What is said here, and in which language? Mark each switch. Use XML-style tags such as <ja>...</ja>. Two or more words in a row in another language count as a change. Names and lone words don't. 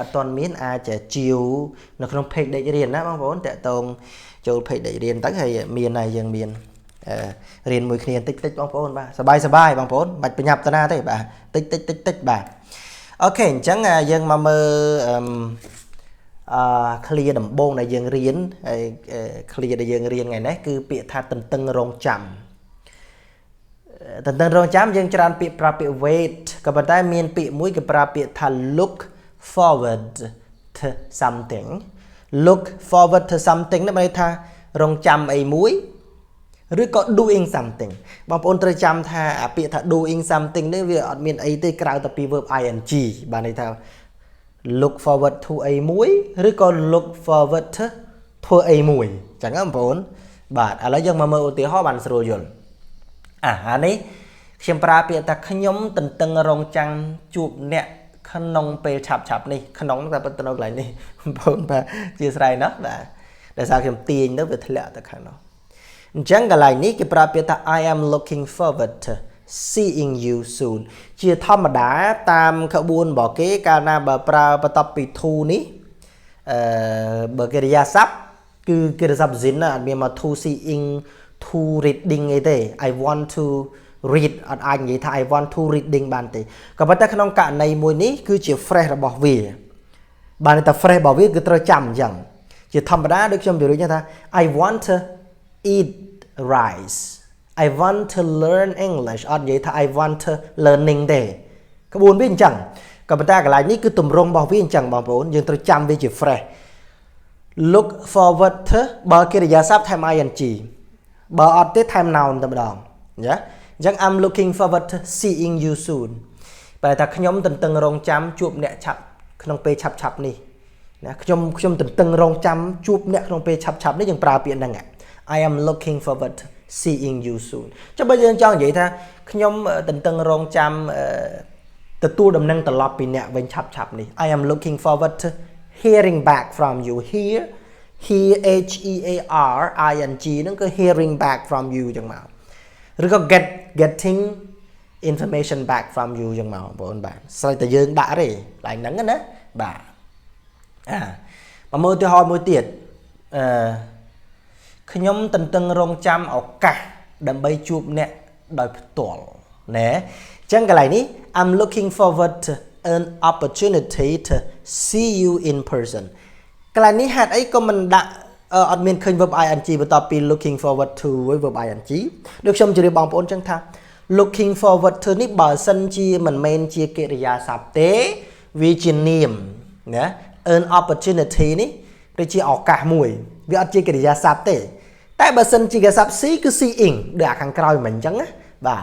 <km>ត់ទាន់មានអាចជាវនៅក្នុង page ដេករៀនណាបងប្អូនតាក់ទងចូល page ដេករៀនទៅហើយមានហើយយើងមានរៀនមួយគ្នាតិចបងប្អូនបាទសบายបងប្អូនបាច់ប្រញាប់ទៅណាទេបាទតិចបាទអូខេអញ្ចឹងយើងមកមើលclear ដំបូងដែលយើងរៀនហើយ clear ដែលយើងរៀនថ្ងៃនេះគឺពាក្យថាតន្ទឹងរង់ចាំ យើងច្រើនពាក្យប្រើពាក្យ wait ក៏ប៉ុន្តែមានពាក្យមួយគេប្រើពាក្យថា</km> <en>look forward to something</en> <km>នេះមានន័យថារង់ចាំអីមួយឬក៏</km> <en>doing something</en> <km>បងប្អូនត្រូវចាំថាពាក្យថា</km> <en>doing something</en> <km>នេះវាអត់មានអីទេក្រៅតែពី</km> <en>verb ing</en> <km>បានន័យថា look forward to អីមួយឬក៏</km> <en>look forward to</en> <km>ធ្វើអីមួយអញ្ចឹងបងប្អូនបាទឥឡូវយើងមកមើលឧទាហរណ៍បានស្រួលយល់អានេះខ្ញុំប្រើពាក្យថាខ្ញុំតន្ទឹងរង់ចាំជួបអ្នកក្នុងពេលឆាប់នេះក្នុងតែប៉ុន្តែនៅកន្លែងនេះបងប្អូនបាទ ជាស្រ័យណាស់បាទដោយសារខ្ញុំទាញទៅវាធ្លាក់ទៅខាងនោះអញ្ចឹងកន្លែងនេះគេប្រើពាក្យថា</km> <en>I am looking forward to seeing you soon</en> <km>ជាធម្មតាតាម ក្បួនរបស់គេកាលណាបើប្រើបន្ទាប់ពី to នេះបើកិរិយាសព្ទគឺកិរិយាសព្ទ zin អត់មានមក to seeing</km> <en>to reading</en> <km>អីទេ</km> <en>I want to read</en> <km>អត់អាចនិយាយថា</km> <en>I want to reading</en> <km>បានទេក៏ប៉ុន្តែក្នុងករណីមួយនេះគឺជា phrase របស់វាបានន័យថា phrase របស់វាគឺត្រូវចាំអញ្ចឹងជាធម្មតាដូចខ្ញុំនិយាយថា</km> <en>I want to eat rice I want to learn English</en> <km>អត់និយាយថា</km> <en>I want to learning</en> <km>ទេក្បួនវាអញ្ចឹងក៏ប៉ុន្តែកន្លែងនេះគឺទម្រង់របស់វាអញ្ចឹងបងប្អូនយើងត្រូវចាំវាជា phrase</km> <en>look forward to</en> <km>បើកិរិយាសព្ទថែម ing បើអត់ទេថែម noun តែម្ដងណាអញ្ចឹង</km> <en>I'm looking forward to seeing you soon</en> <km>បែរថាខ្ញុំតន្ទឹងរង់ចាំជួបអ្នកឆាប់ក្នុងពេលឆាប់នេះណាខ្ញុំតន្ទឹងរង់ចាំជួបអ្នកក្នុងពេលឆាប់នេះយើងប្រើពាក្យហ្នឹង</km> <en>I am looking forward to seeing you soon</en> <km>ចុះបើយើងចង់និយាយថាខ្ញុំតន្ទឹងរង់ចាំទទួលដំណឹងត្រឡប់ពីអ្នកវិញឆាប់នេះ</km> <en>I am looking forward to hearing back from you here</en> <km>H E A R I N G ហ្នឹងគឺ</km> <en>hearing back from you</en> <km>ចឹងមកឬក៏</km> <en>getting information back from you</en> <km>ចឹងមកបងប្អូនបាទស្រីតែយើងដាក់ទេឡើងហ្នឹងណាបាទមកមើលឧទាហរណ៍មួយទៀតខ្ញុំតន្ទឹងរង់ចាំឱកាសដើម្បីជួបអ្នកដោយផ្ទាល់ណែអញ្ចឹងកន្លែងនេះ</km> <en>I'm looking forward to an opportunity to see you in person</en> <km>កន្លែងនេះហេតុអីក៏មិនដាក់អត់មានឃើញ</km> <en>verb ing</en> <km>បន្ទាប់ពី</km> <en>looking forward to verb ing</en> <km>ដូចខ្ញុំជម្រាបបងប្អូនចឹងថា</km> <en>looking forward to</en> <km>នេះបើសិនជាមិនមែនជាកិរិយាសព្ទទេវាជានាមណា</km> <en>an opportunity</en> <km>នេះដូច ជាឱកាសមួយវាអត់ជាកិរិយាសព្ទទេតែបើសិនជាកិរិយាសព្ទ see គឺ seeing ដូចខាងក្រោយមិនអញ្ចឹងណាបាទ</km>